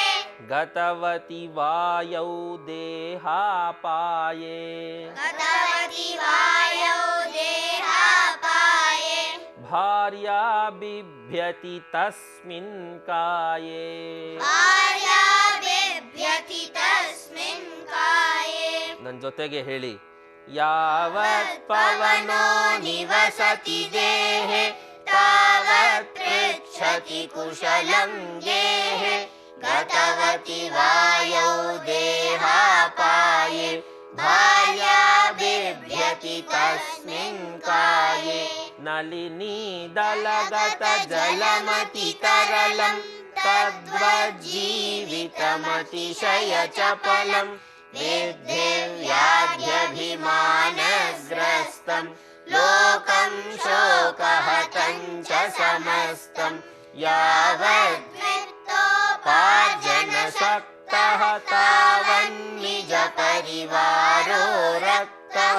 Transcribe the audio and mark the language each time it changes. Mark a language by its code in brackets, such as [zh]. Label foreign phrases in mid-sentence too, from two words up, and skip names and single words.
[sa] ಗತವತಿ ವಾಯೌ ದೇಹಾಪಾಯೇ गतवति वायौ देहापाये ಭಾರ್ಯಾ भार्या बिभ्यति तस्मिन् काये भार्या बिभ्यति तस्मिन् काये [kn] ನನ್ನ ಜೊತೆಗೆ ಹೇಳಿ [sa] ಯಾವತ್ ಪವನೋ ನಿವಸತಿ ದೇಹೆ ತಾವತ್ ಪೃಚ್ಛತಿ ಕುಶಲಂ ಗೇಹೆ ಗತವತಿ ವಾಯೌ ದೇಹಾಪಾಯೇ ಭಾರ್ಯಾ ಬಿಭ್ಯತಿ ತಸ್ಮಿನ್ ಕಾಯೇ ನಳಿನಿ ದಲಗತ ಜಲಮತಿ ತರಲಂ ತದ್ವಜ್ಜೀವಿತಮತಿಶಯ ಚಪಲಂ विद्धेव्याध्यभिमानग्रस्तं लोकं शोकहतं च समस्तं यावद्वित्तोपार्जनशक्तः तावन्निजपरिवारो रक्तः